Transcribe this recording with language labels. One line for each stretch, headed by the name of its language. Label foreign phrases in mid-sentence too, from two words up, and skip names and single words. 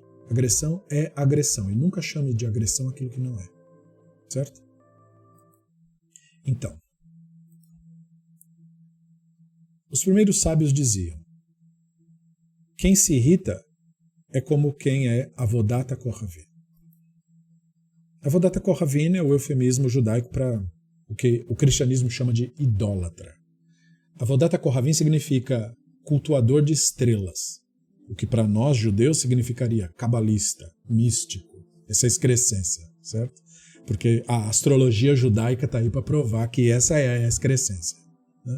Portuguese: Agressão é agressão, e nunca chame de agressão aquilo que não é. Certo? Então, os primeiros sábios diziam: quem se irrita é como quem é
Hebrew: עבודת כוכבים. עבודת כוכבים
Portuguese: é o eufemismo judaico para o que o cristianismo chama de idólatra.
Hebrew: עבודת כוכבים
Portuguese: significa cultuador de estrelas, o que para nós judeus significaria cabalista, místico, essa excrescência, certo? Porque a astrologia judaica está aí para provar que essa é a excrescência, né?